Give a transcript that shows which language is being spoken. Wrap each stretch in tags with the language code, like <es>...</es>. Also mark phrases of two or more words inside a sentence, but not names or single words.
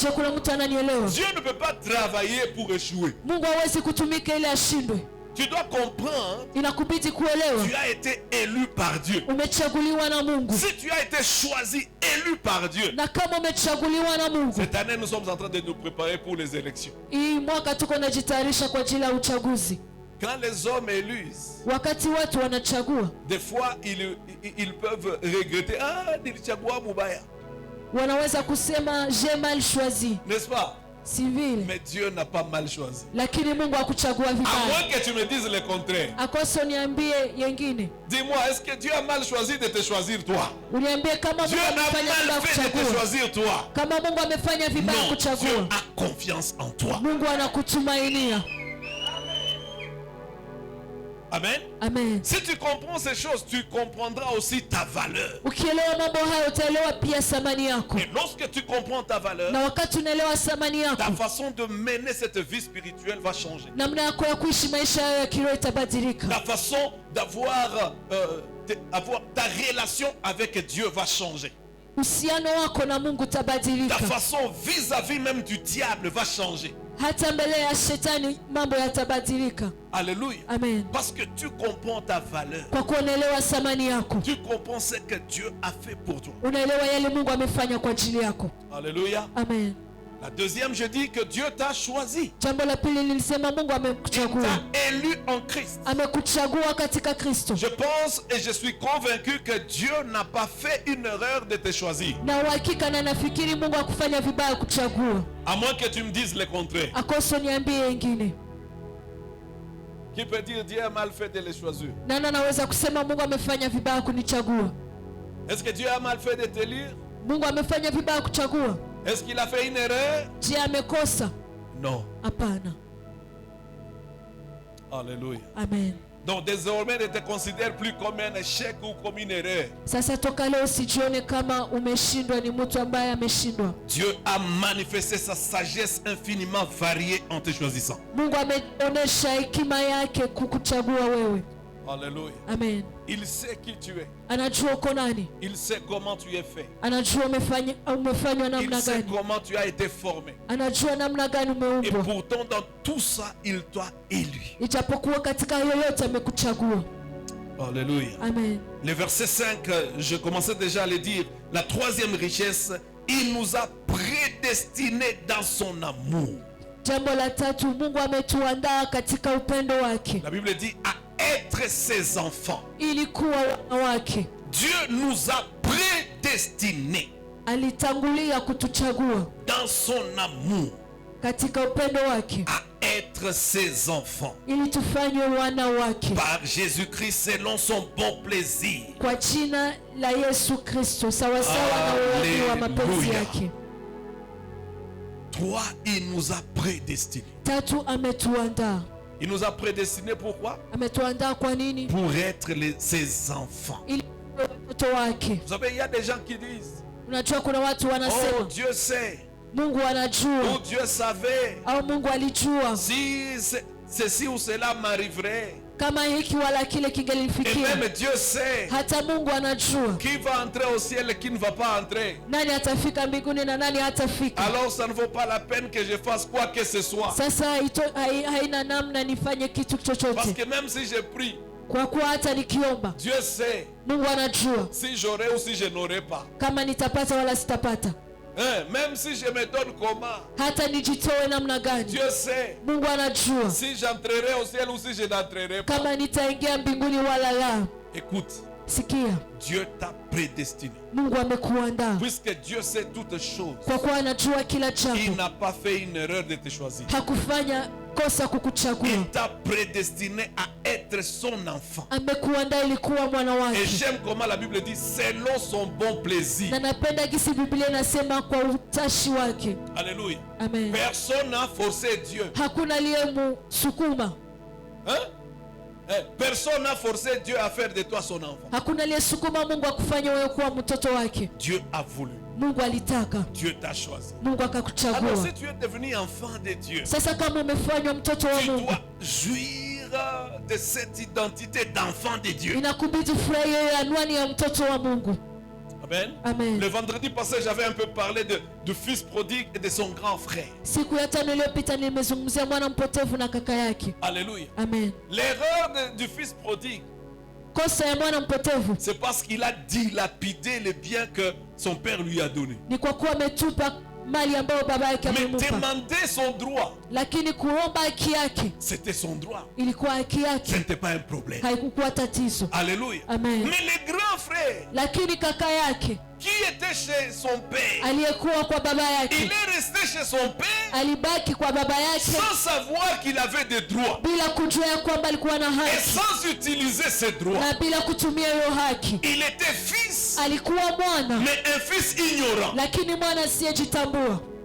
<sw>Je, kuna mtu ananielewa?</sw> <fr>Dieu ne peut pas travailler pour échouer.</fr> <sw>Mungu hawezi kutumika ili ashindwe.</sw> <fr>Tu dois comprendre,</fr> <sw>Inakubidi kuelewa</sw> <fr>tu as été élu par Dieu.</fr> <sw>umechaguliwa na Mungu.</sw> <fr>Si tu as été choisi, élu par Dieu,</fr> <sw>Na kama umechaguliwa na Mungu,</sw> <fr>cette année nous sommes en train de nous préparer pour les élections.</fr> <sw>hii mwaka tuko najitayarisha kwa ajili ya uchaguzi.</sw> <fr>Quand les hommes élisent,</fr> <sw>Wakati watu wanachagua,</sw> <fr>des fois ils peuvent regretter.</fr> <sw>Ah, nilichagua mubaya. wanaweza kusema</sw> <fr>j'ai mal choisi, N'est-ce pas?</fr> <sw>si vile,</sw> <fr>Mais Dieu n'a pas mal choisi.</fr> <sw>lakini Mungu hakuchagua</sw> <fr>À</fr> <sw>vibaya.</sw> <fr>moins que tu me dises le contraire.</fr> <sw>Akoso niambie yengine,</sw> <fr>Dis-moi, est-ce que Dieu a mal choisi de te choisir toi?</fr> <sw>uniambie kama</sw> <fr>Dieu</fr> <sw>Mungu</sw> <fr>n'a</fr> <sw>amefanya vibaya</sw> <fr>mal fait de te</fr> <sw>kuchagua.</sw> <fr>choisir toi.</fr> <sw>Kama Mungu amefanya vibaya</sw> <fr>Non, Dieu</fr> <sw>kuchagua,</sw> <fr>a confiance en toi.</fr> <sw>Mungu anakutumainia. Amen. Amen.</sw> <fr>Si tu comprends ces choses, tu comprendras aussi ta valeur.</fr> <sw>Ukielewa mambo hayo utaelewa pia thamani yako,</sw> <fr>Et lorsque tu comprends ta valeur,</fr> <sw>na wakati unaelewa thamani yako,</sw> <fr>ta façon de mener cette vie spirituelle va changer.</fr> <sw>namna yako ya kuishi maisha yayo ya kiroho itabadilika.</sw> <fr>Ta façon d'avoir avoir ta relation avec Dieu va changer.</fr> <sw>uhusiano wako na Mungu</sw> <fr>Ta</fr> <sw>utabadilika.</sw> <fr>façon vis-à-vis même du diable va changer.</fr> <sw>Hata mbele ya shetani mambo yatabadilika.</sw> <fr>Alléluia.</fr> <sw>Amen.</sw> <fr>Parce que tu comprends ta valeur.</fr> <sw>Kwa kuonelewa thamani yako,</sw> <fr>Tu comprends ce que Dieu a fait pour toi.</fr> <sw>unaelewa yale Mungu amefanya kwa ajili yako.</sw> <fr>Alléluia.</fr> <sw>Amen.</sw> <fr>La deuxième, je dis que Dieu t'a choisi.</fr> <sw>Jambo la pili nilisema Mungu</sw> <fr>Il</fr> <sw>amekuchagua.</sw> <fr>t'a élu en Christ.</fr> <sw>Amekuchagua katika Kristo.</sw> <fr>Je pense et je suis convaincu que Dieu n'a pas fait une erreur de te choisir.</fr> <sw>Na uhakika na nafikiri Mungu akufanya vibaya kuchagua.</sw> <fr>À moins que tu me dises le contraire.</fr> <sw>Akoso niambie wengine.</sw> <fr>Qui peut dire Dieu a mal fait de les choisir?</fr> <sw>Nani anaweza kusema Mungu amefanya vibaya kunichagua?</sw> <fr>Est-ce que Dieu a mal fait de t'élire?</fr> <sw>Mungu amefanya vibaya kuchagua?</sw> <fr>Est-ce qu'il a fait une erreur?</fr> <sw>Je, amekosa?</sw> <fr>Non.</fr> <sw>Hapana.</sw> <fr>Alléluia.</fr> <sw>Amen.</sw> <fr>Donc désormais ne te considère plus comme un échec ou comme une erreur.</fr> <sw>Sasa toka leo usijione kama umeshindwa, ni mtu ambaye ameshindwa.</sw> <fr>Dieu a manifesté sa sagesse infiniment variée en te choisissant.</fr> <sw>Mungu ameonyesha hekima yake kukuchagua wewe.</sw> <fr>Alléluia.</fr> <sw>Amen.</sw> <fr>Il sait qui tu es.</fr> <sw>Anajua uko nani.</sw> <fr>Il sait comment tu es fait.</fr> <sw>Anajua umefanywa</sw> <fr>Il</fr> <sw>namna</sw> <fr>sait</fr> <sw>gani.</sw> <fr>comment tu as été formé.</fr> <sw>Anajua namna gani</sw> <fr>Et</fr> <sw>umeumbwa.</sw> <fr>pourtant dans tout ça, il t'a élu.</fr> <sw>Ijapokuwa katika yoyote amekuchagua.</sw> <fr>Alléluia.</fr> <sw>Amen.</sw> <fr>Le verset 5, je commençais déjà à le dire. La troisième richesse, il nous a prédestinés dans son amour.</fr> <sw>Jambo la tatu, Mungu ametuandaa katika upendo wake</sw> <fr>La Bible dit à être ses enfants.</fr> <sw>ili kuwa wana wake.</sw> <fr>Dieu nous a prédestinés</fr> <sw>Alitangulia kutuchagua</sw> <fr>dans son amour</fr> <sw>katika upendo wake</sw> <fr>à être ses enfants.</fr> <sw>ili tufanywe wana wake</sw> <fr>Par Jésus-Christ selon son bon plaisir.</fr> <sw>kwa jina la Yesu Kristo, sawasawa na uwaki wa mapenzi</sw> <fr>Hallelujah.</fr> <sw>yake.</sw> <fr>Toi, il nous a prédestinés.</fr> <sw>Tatu, ametuandaa.</sw> <fr>Il nous a prédestinés pourquoi?</fr> <sw>Ametuandaa kwa nini?</sw> <fr>Pour être ses enfants.</fr> <sw>Ili tuwe watoto wake.</sw> <fr>Vous savez, il y a des gens qui disent,</fr> <sw>Unajua kuna watu oh wanasema</sw> <fr>Dieu sait,</fr> <sw>Mungu anajua</sw> <fr>ou Dieu savait,</fr> <sw>au Mungu alijua</sw> <fr>si ceci ou cela m'arriverait.</fr> <sw>kama hiki wala kile</sw> <fr>Et</fr> <sw>kingelinifikia.</sw> <fr>même Dieu sait</fr> <sw>Hata Mungu anajua</sw> <fr>qui va entrer au ciel et qui ne va pas entrer.</fr> <sw>nani atafika mbinguni na nani hatafika.</sw> <fr>Alors ça ne vaut pas la peine que je fasse quoi que ce soit.</fr> <sw>Sasa haina namna nifanye kitu</sw> <fr>Parce</fr> <sw>chochote,</sw> <fr>que même si je prie,</fr> <sw>kwa kuwa hata nikiomba</sw> <fr>Dieu sait</fr> <sw>Mungu anajua</sw> <fr>si j'aurai ou si je n'aurai pas.</fr> <sw>kama nitapata wala sitapata.</sw> <fr>Hein? Même si je me donne comment,</fr> <sw>Hata nijitoe namna gani,</sw> <fr>Dieu sait</fr> <sw>Mungu anajua</sw> <fr>si j'entrerai au ciel ou si je n'entrerai pas.</fr> <sw>kama nitaingia mbinguni wala la.</sw> <fr>Écoute,</fr> <sw>Sikia,</sw> <fr>Dieu t'a prédestiné.</fr> <sw>Mungu amekuandaa</sw> <fr>Puisque Dieu sait toutes choses,</fr> <sw>kwa kuwa anajua kila</sw> <fr>il</fr> <sw>jambo.</sw> <fr>n'a pas fait une erreur de te choisir.</fr> <sw>Hakufanya kosa kukuchagua,</sw> <fr>Il t'a prédestiné à être son enfant.</fr> <sw>amekuandaa ili kuwa mwana</sw> <fr>Et</fr> <sw>wake.</sw> <fr>j'aime comment la Bible dit, selon son bon plaisir.</fr> <sw>Na napenda gisi Biblia inasema kwa utashi wake.</sw> <fr>Alléluia.</fr> <sw>Amen.</sw> <fr>Personne n'a forcé Dieu.</fr> <sw>Hakuna aliyemsukuma,</sw> <fr>Hein? Personne n'a forcé Dieu à faire de toi son enfant.</fr> <sw>hakuna aliyesukuma Mungu akufanya wewe kuwa mtoto wake.</sw> <fr>Dieu a voulu.</fr> <sw>Mungu alitaka,</sw> <fr>Dieu t'a choisi.</fr> <sw>Mungu</sw> <fr>Alors</fr> <sw>akakuchagua.</sw> <fr>si tu es devenu enfant de Dieu,</fr> <sw>Sasa kama umefanywa mtoto wa</sw> <fr>tu</fr> <sw>Mungu,</sw> <fr>dois jouir de cette identité d'enfant de Dieu.</fr> <sw>inakubidi furahia hiyo anwani ya mtoto wa Mungu. Amen. Amen.</sw> <fr>Le vendredi passé, j'avais un peu parlé du fils prodigue et de son grand frère.</fr> <sw>Siku ya tano iliyopita nimezungumzia mwana mpotevu na kaka yake.</sw> <fr>Alléluia.</fr> <sw>Amen.</sw> <fr>L'erreur du fils prodigue,</fr> <sw>Kosa ya mwana mpotevu</sw> <fr>c'est parce qu'il a dilapidé le bien que son père lui a donné.</fr> <sw>ni kwa kuwa ametupa mali ambayo baba yake</sw> <fr>Mais</fr> <sw>amempa,</sw> <fr>demander son droit,</fr> <sw>lakini kuomba haki yake</sw> <fr>c'était son droit.</fr> <sw>ilikuwa haki</sw> <fr>Ce</fr> <sw>yake,</sw> <fr>n'était pas un problème.</fr> <sw>haikukuwa tatizo.</sw> <fr>Alléluia.</fr> <sw>Amen.</sw> <fr>Mais le grand frère</fr> <sw>Lakini kaka yake</sw> <fr>qui était chez son père,</fr> <sw>aliyekuwa kwa baba</sw> <fr>il</fr> <sw>yake</sw> <fr>est resté chez son père</fr> <sw>alibaki kwa baba yake</sw> <fr>sans savoir qu'il avait des droits</fr> <sw>bila kujua ya kwamba alikuwa na</sw> <fr>et</fr> <sw>haki</sw> <fr>sans utiliser ses droits.</fr> <sw>na bila kutumia hiyo haki.</sw> <fr>Il était fils,</fr> <sw>Alikuwa mwana,</sw> <fr>mais un fils ignorant.</fr> <sw>lakini mwana asiyejitambua.</sw>